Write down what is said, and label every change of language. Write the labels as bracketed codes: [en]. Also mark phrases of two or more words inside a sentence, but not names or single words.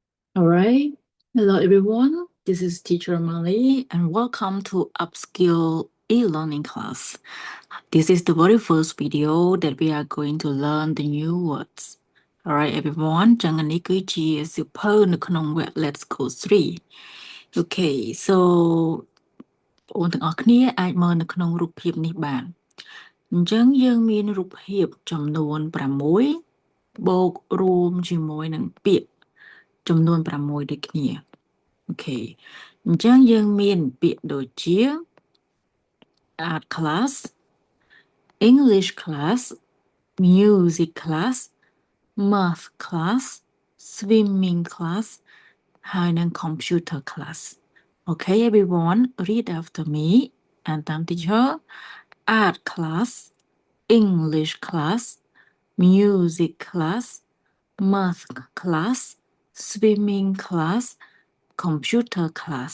[en] All right. Hello, everyone. This is Teacher Molly, and welcome to Upskill e-learning class. This is the very first video that we are going to learn the new words. All right, everyone. [km] ចឹងនេះគឺជាសៀវភៅនៅក្នុងវគ្គ Let's Go 3 [en] Okay, so [km] បងប្អូនទាំងអស់គ្នាអាចមើលនៅក្នុង រូបភាពនេះបានអញ្ចឹងយើងមានរូបភាពចំនួន6បូករួម ជាមួយនឹងពាក្យចំនួន6ដូចគ្នា អូខេអញ្ចឹង យើងមានពាក្យដូចជា [en] art class English class music class math class swimming class [km] ហើយនិង [en] computer class Okay everyone read after me and តាម teacher art class English class music class math class swimming class computer class.